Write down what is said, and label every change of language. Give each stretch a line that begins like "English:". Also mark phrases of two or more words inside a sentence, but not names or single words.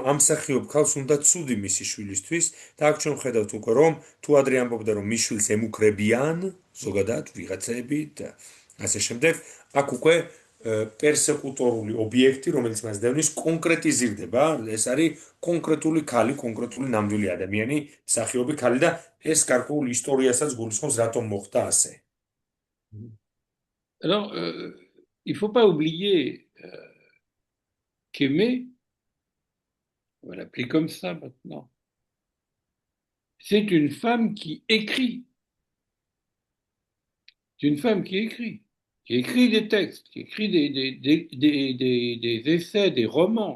Georgian: ამ მსახიობ ქალს უნდა ცუდი მისი შვილისთვის და აქ ჩვენ ხედავთ უკვე რომ თუ ადრე ამბობდა რომ მის შვილს ემუქრებიან ზოგადად ვიღაცები და ასე შემდეგ აქ უკვე პერსეკუტორული ობიექტი რომელიც მას დევნის კონკრეტიზირდება ეს არის კონკრეტული ქალი კონკრეტული ნამდვილი ადამიანი მსახიობი ქალი და ეს გარკვეულ ისტორიასაც გულისხმობს რატომ მოხდა ასე
French: Alors il faut pas oublier qu'aimer, on va l'appeler comme ça maintenant, c'est une femme qui écrit. C'est une femme qui écrit des textes, qui écrit des essais, des romans.